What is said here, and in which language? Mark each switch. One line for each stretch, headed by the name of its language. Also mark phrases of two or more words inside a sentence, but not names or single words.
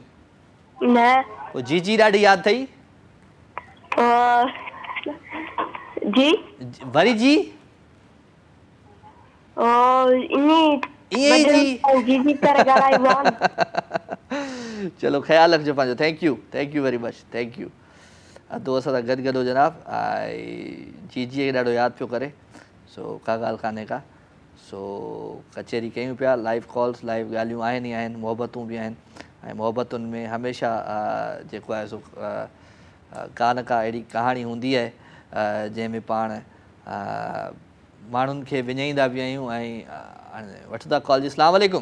Sindhi: न पोइ जी जी ॾाढी यादि अथई? जी वरी जी चलो ख़्यालु रखिजो पंहिंजो
English: thank you very much thank you.
Sindhi: अधो असां सां गॾु जनाब ऐं जी जी खे ॾाढो यादि पियो करे सो का ॻाल्हि कान्हे का सो कचहरी कयूं पिया
English: live calls
Sindhi: लाइव ॻाल्हियूं आहिनि ई आहिनि मोहबतूं बि आहिनि ऐं मोहबतुनि में हमेशह जेको आहे सो का न का अहिड़ी कहाणी हूंदी आहे जंहिंमें पाण माण्हुनि खे विञाईंदा बि आहियूं ऐं वठंदा कॉल जी
Arabic: السلام عليكم.